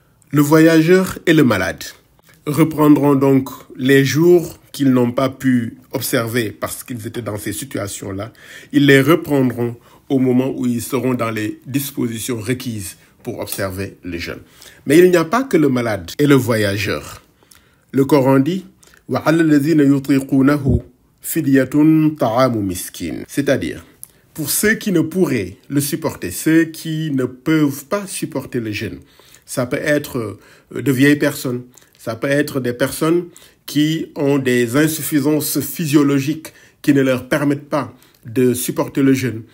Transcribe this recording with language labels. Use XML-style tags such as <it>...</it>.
<fr>Le voyageur et le malade reprendront donc les jours qu'ils n'ont pas pu observer parce qu'ils étaient dans ces situations-là. Ils les reprendront au moment où ils seront dans les dispositions requises pour observer le jeûne. Mais il n'y a pas que le malade et le voyageur. Le Coran dit</fr> <ar>وَعَلَى الَّذِينَ يُطِيقُونَهُ فِدْيَةٌ طَعَامُ مِسْكِينٍ.</ar> <fr>C'est-à-dire, pour ceux qui ne pourraient le supporter, ceux qui ne peuvent pas supporter le jeûne, ça peut être de vieilles personnes, ça peut être des personnes qui ont des insuffisances physiologiques qui ne leur permettent pas de supporter le jeûne.</fr>